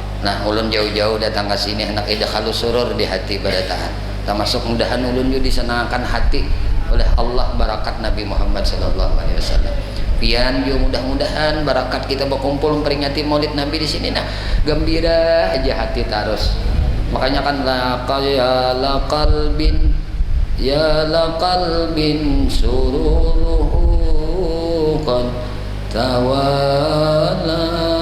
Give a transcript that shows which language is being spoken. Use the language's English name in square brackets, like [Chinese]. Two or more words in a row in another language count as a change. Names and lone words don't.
[Banjar] Nah ulun jauh-jauh datang ke sini hendak [Arabic] إدخال سرور [Banjar] di hati barataan, termasuk mudahan ulun juga disenangkan hati oleh Allah barakat Nabi Muhammad SAW. Pian juga mudah-mudahan barakat kita berkumpul memperingati Maulid Nabi di sini, nah gembira aja hati terus. Makanya kan [Arabic] لا قلب يا لا قلب سروره قد تولى